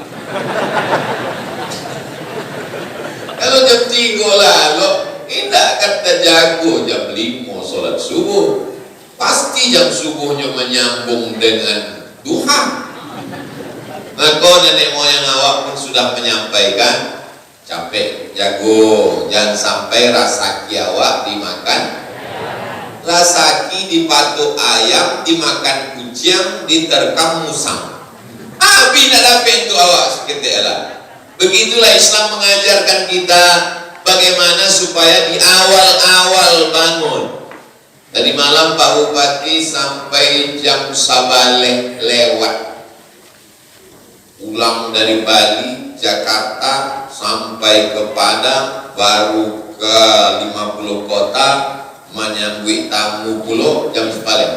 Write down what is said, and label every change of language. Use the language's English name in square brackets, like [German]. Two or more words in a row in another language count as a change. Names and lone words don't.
[Indonesian] Kalau jam 3 lalu, tidak kata jago jam 5 sholat subuh. Pasti jam subuhnya menyambung dengan duha. Maka nenek moyang awak pun sudah menyampaikan, [Minangkabau] capek jago, [Indonesian] jangan sampai rasaki awak dimakan. Rasaki dipatuk ayam, dimakan kucing, diterkam musang. Abi tidak dapat itu awak seketika. Begitulah Islam mengajarkan kita bagaimana supaya di awal-awal bangun. Tadi malam Pak Bupati sampai jam sabaleh lewat. Pulang dari Bali, Jakarta sampai ke Padang, baru ke 50 kota, menyambut tamu pulau jam sabaleh.